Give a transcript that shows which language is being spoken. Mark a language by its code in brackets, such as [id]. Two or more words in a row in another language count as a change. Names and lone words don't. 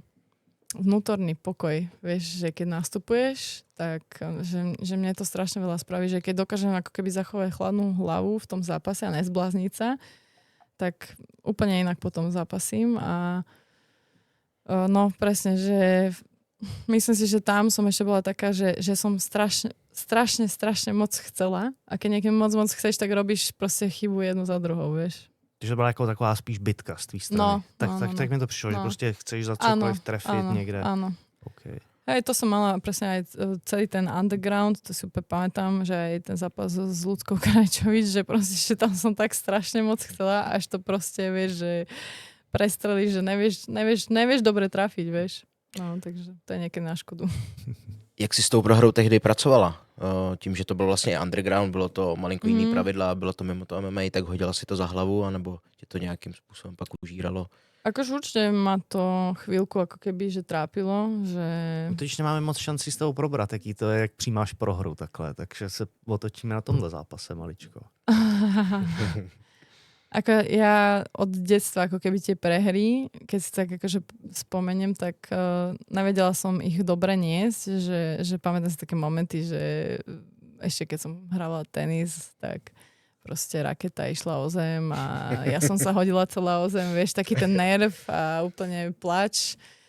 [sk] vnútorný pokoj, vieš, že keď nastupuješ, tak že mne to strašne veľa spraví, že keď dokážem ako keby zachovať chladnú hlavu v tom zápase a nezblázniť sa, tak úplne inak potom zápasím a no presne, že myslím si, že tam som ešte bola taká, že som strašne moc chcela a keď niekým moc chceš, tak robíš proste chybu jednu za druhou, vieš. [cs] Takže byla jako taková spíš bitka z tvý strany. Tak mi to přišlo, že prostě chceš za cokoliv trefit někde. [sk] Áno. [cs] Okay. [sk] Hej, to som mala presne aj celý ten underground, to si úplne pamätám, že aj ten zápas s Ľudskou Krajčovič, že proste, že tam som tak strašne moc chcela, až to proste, vieš, že prestrelíš, že nevieš dobre trafiť, vieš. No, takže to je niekedy na škodu. [cs] Jak jsi s tou prohrou tehdy pracovala? Tím, že to bylo vlastně underground, bylo to malinko jiný pravidla, bylo to mimo to MMA, tak hodila si to za hlavu, anebo tě to nějakým způsobem pak užíralo? [sk] Akože určite ma to chvíľku ako keby, že trápilo, že... [cs] No, teď nemáme moc šanci s tou probrat, jaký to je, jak přijímáš prohru takhle, takže se otočíme na tomhle zápase maličko. [sk] Ako ja od detstva, ako keby tie prehry, keď si tak akože spomeniem, tak nevedela som ich dobre niesť, že pamätám si také momenty, že ešte keď som hrávala tenis, tak proste raketa išla o zem a ja som sa hodila celá o zem, vieš, taký ten nerv a úplne plač.